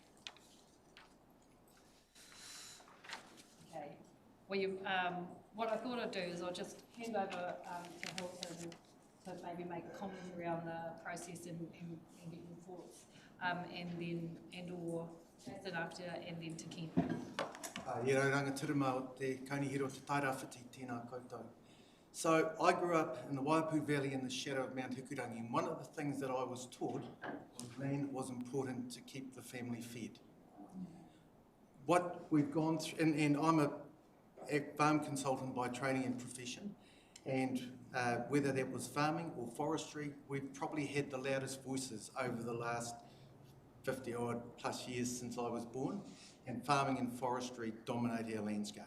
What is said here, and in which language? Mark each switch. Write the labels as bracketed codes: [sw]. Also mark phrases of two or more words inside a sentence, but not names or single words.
[en] Okay. Well, what I thought I'd do is I'll just hand over to Hilton to maybe make a comment around the process and get your thoughts, or Jason after, and then to Kent. [mi] Rangatirama te kaunihiro te tairawhiti tēnā koutou. [en] So I grew up in the Waipu Valley in the shadow of Mount Hikurangi, and one of the things that I was taught was land was important to keep the family fed. What we've gone through, and I'm a farm consultant by training and profession, and whether that was farming or forestry, we've probably had the loudest voices over the last 50 odd plus years since I was born, and farming and forestry dominate our landscape.